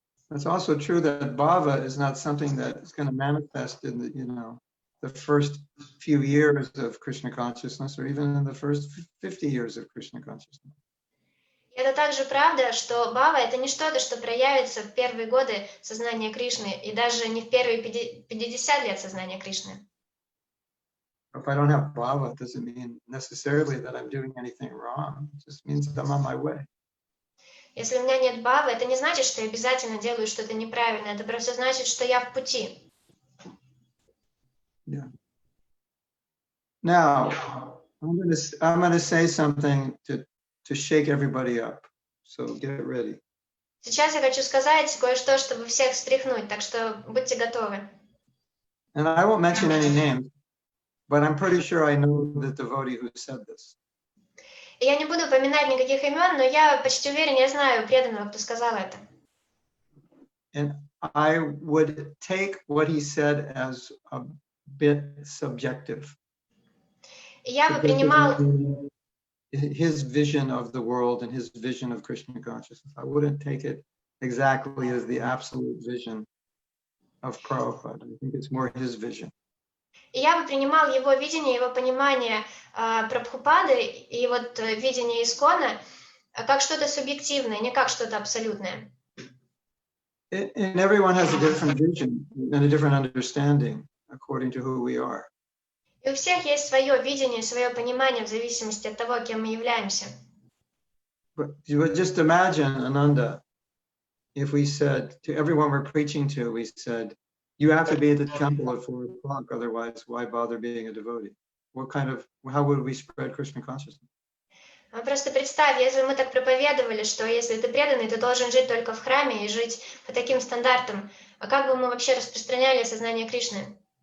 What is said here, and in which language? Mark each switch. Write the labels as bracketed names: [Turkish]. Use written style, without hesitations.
[English] It's also true that bhava is not something that is going to manifest in the first few years of Krishna consciousness, or even in the first 50 years of Krishna consciousness. [Russian] И это также правда, что бхава — это не что-то, что проявится в первые годы сознания Кришны, и даже не в первые 50 лет сознания Кришны. [English] If I don't have bhava, it doesn't mean necessarily that I'm doing anything wrong. It just means that I'm on my way. [Russian] Если у меня нет бхавы, это не значит, что я обязательно делаю что-то неправильно, это просто значит, что я в пути. [English] Yeah. Now, I'm going to say something to shake everybody up. So get ready. [Russian] Сейчас я хочу сказать кое-что, чтобы всех встряхнуть, так что будьте готовы. [English] And I won't mention any names, but I'm pretty sure I know the devotee who said this. [Russian] И я не буду упоминать никаких имен, но я почти уверен, я знаю преданного, кто сказал это. [English] And I would take what he said as a bit subjective. [Russian] И я бы принимал [English] his vision of the world and his vision of Krishna consciousness. I wouldn't take it exactly as the absolute vision of Prabhupada. I think it's more his vision. [Russian] И я бы принимал его видение, его понимание Прабхупады и вот видение Искона как что-то субъективное, не как что-то абсолютное. [English] And everyone has a different vision and a different understanding according to who we are. [Russian] И у всех есть свое видение, свое понимание в зависимости от того, кем мы являемся. [English] But just imagine, Ananda, if we said to everyone we're preaching to, we said, you have to be at the temple at 4 o'clock, otherwise why bother being a devotee? How would we spread Krishna consciousness? [Russian] Просто представь, если мы так проповедовали, что если ты преданный, ты должен жить только в храме и жить по таким стандартам, а как бы мы вообще распространяли сознание Кришны?